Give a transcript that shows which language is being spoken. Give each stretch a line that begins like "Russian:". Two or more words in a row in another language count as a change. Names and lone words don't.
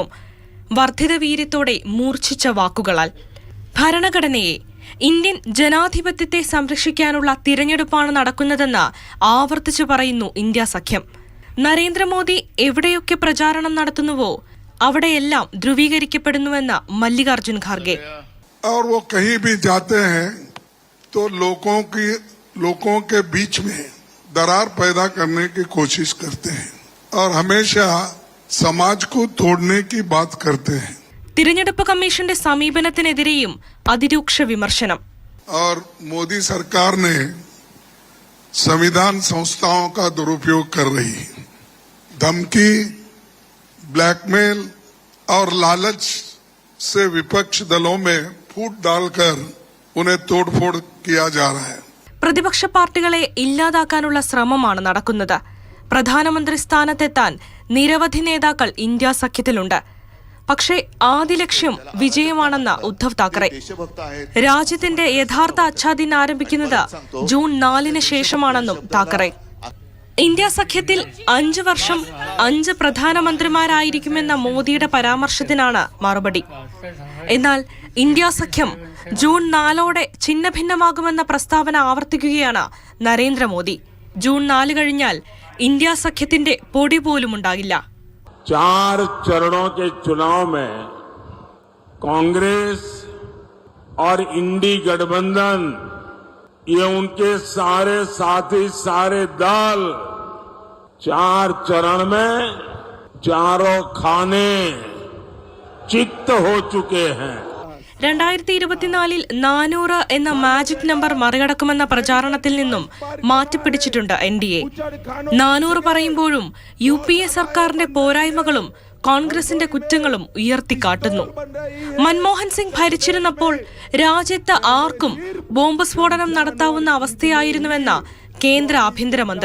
Malayalam: വർദ്ധിത വീര്യത്തോടെ മൂർച്ഛിച്ച വാക്കുകളാൽ ഭരണഘടനയെ, ഇന്ത്യൻ ജനാധിപത്യത്തെ സംരക്ഷിക്കാനുള്ള തിരഞ്ഞെടുപ്പാണ് നടക്കുന്നതെന്ന് ആവർത്തിച്ചു പറയുന്നു ഇന്ത്യ സഖ്യം. നരേന്ദ്രമോദി എവിടെയൊക്കെ പ്രചാരണം നടത്തുന്നുവോ അവിടെയെല്ലാം ധ്രുവീകരിക്കപ്പെടുന്നുവെന്ന് മല്ലികാർജുൻ ഖാർഗെ.
Hindi: और वो कहीं भी जाते हैं तो लोगों के बीच में दरार पैदा करने की कोशिश करते हैं और हमेशा समाज को तोड़ने की बात करते हैं.
Malayalam: തിരഞ്ഞെടുപ്പ് കമ്മീഷന്റെ സമീപനത്തിനെതിരെയും അതിരൂക്ഷ വിമർശനം.
Hindi: और मोदी सरकार ने संविधान संस्थाओं का दुरुपयोग कर रही है. धमकी, ब्लैकमेल और लालच से विपक्ष दलों में फूट डालकर उन्हें तोड़फोड़ किया जा रहा है.
Malayalam: പ്രതിപക്ഷ പാർട്ടികളെ ഇല്ലാതാക്കാനുള്ള ശ്രമമാണ് നടക്കുന്നത്. പ്രധാനമന്ത്രി സ്ഥാനത്തെത്താൻ നിരവധി നേതാക്കൾ ഇന്ത്യ സഖ്യത്തിലുണ്ട്. പക്ഷേ ആദ്യ ലക്ഷ്യം വിജയമാണെന്ന് ഉദ്ധവ് താക്കറെ. രാജ്യത്തിന്റെ യഥാർത്ഥ അച്ഛാദിൻ ആരംഭിക്കുന്നത് ജൂൺ 4 ശേഷമാണെന്നും താക്കറെ. ഇന്ത്യ സഖ്യത്തിൽ 5 വർഷം 5 പ്രധാനമന്ത്രിമാരായിരിക്കുമെന്ന മോദിയുടെ പരാമർശത്തിനാണ് മറുപടി. എന്നാൽ ഇന്ത്യ സഖ്യം ജൂൺ 4 ഛിന്നഭിന്നമാകുമെന്ന പ്രസ്താവന ആവർത്തിക്കുകയാണ് നരേന്ദ്രമോദി. ജൂൺ 4 കഴിഞ്ഞാൽ ഇന്ത്യ സഖ്യത്തിന്റെ പൊടി പോലും ഉണ്ടാകില്ല.
Hindi: 4 चरणों के चुनाव में कांग्रेस और इंडी गठबंधन, ये उनके सारे साथी, सारे दल 4 चरण में चारों खाने चित्त हो चुके हैं.
Malayalam: 2024 400 എന്ന മാജിക് നമ്പർ മറികടക്കുമെന്ന പ്രചാരണത്തിൽ നിന്നും മാറ്റിപ്പിടിച്ചിട്ടുണ്ട് NDA. 400 പറയുമ്പോഴും UPA സർക്കാരിന്റെ പോരായ്മകളും കോൺഗ്രസിന്റെ കുറ്റങ്ങളും ഉയർത്തിക്കാട്ടുന്നു. മൻമോഹൻ സിംഗ് ഭരിച്ചിരുന്നപ്പോൾ രാജ്യത്ത് ആർക്കും ബോംബ് സ്ഫോടനം നടത്താവുന്ന അവസ്ഥയായിരുന്നുവെന്ന കേന്ദ്ര ആഭ്യന്തരമന്ത്രി.